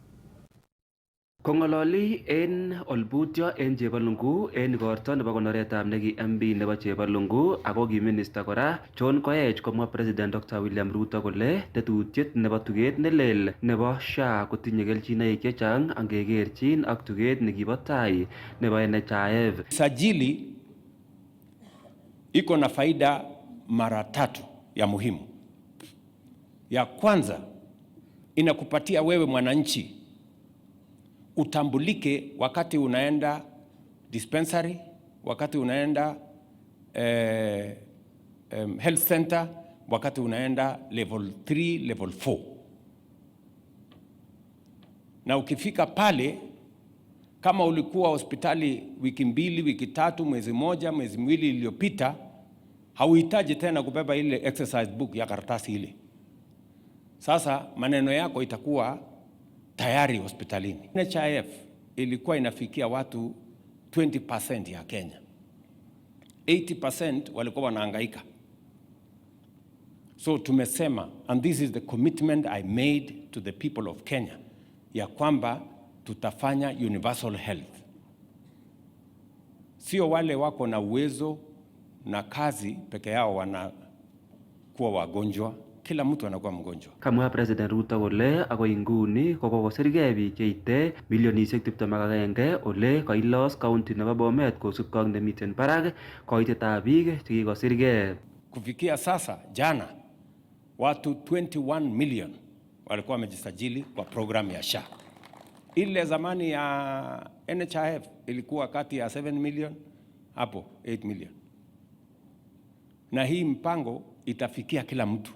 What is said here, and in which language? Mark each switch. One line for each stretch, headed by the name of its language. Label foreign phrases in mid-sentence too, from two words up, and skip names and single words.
Kipsigis: Kongololi en Olbutyo en Chebalungu en igorto nebo konoretab neki MB nebo Chebalungu ako ki minister kora John Koech komwa President Dr. William Ruto kole tetutiet nebo tuget nelel nebo SHA kotinye kelchinoik chechang angekerchin ak tuget nekibo tai nebo NHIF.
Swahili: Sajili iko na faida mara tatu ya muhimu. Ya kwanza, inakupatia wewe mwananchi utambulike wakati unaenda dispensary, wakati unaenda
English: health center,
Swahili: wakati unaenda level 3, level 4. Na ukifika pale, kama ulikuwa hospitali wiki mbili, wiki tatu, mwezi moja, mwezi miwili iliyopita, hauhitaji tena kubeba ile
English: exercise book
Swahili: ya karatasi ile. Sasa maneno yako itakuwa tayari hospitalini. NHIF ilikuwa inafikia watu 20% ya Kenya. 80% walikuwa wanahangaika. So tumesema,
English: and this is the commitment I made to the people of Kenya,
Swahili: ya kwamba tutafanya
English: universal health.
Swahili: Sio wale wako na uwezo na kazi peke yao wanakuwa wagonjwa. Kila mtu anakuwa mgonjwa.
Kipsigis: Kamwa President Ruto kole akoi nguni kokosirgei biik cheite milionisiek 21 ole kailos county nebo Bomet kosubkei ak nemiten barak koitetab biik chekikosirgei.
Swahili: Kufikia sasa jana watu 21 million walikuwa wamejisajili kwa program ya SHA. Ile zamani ya NHIF ilikuwa kati ya 7 million hapo 8 million. Na hii mpango itafikia kila mtu.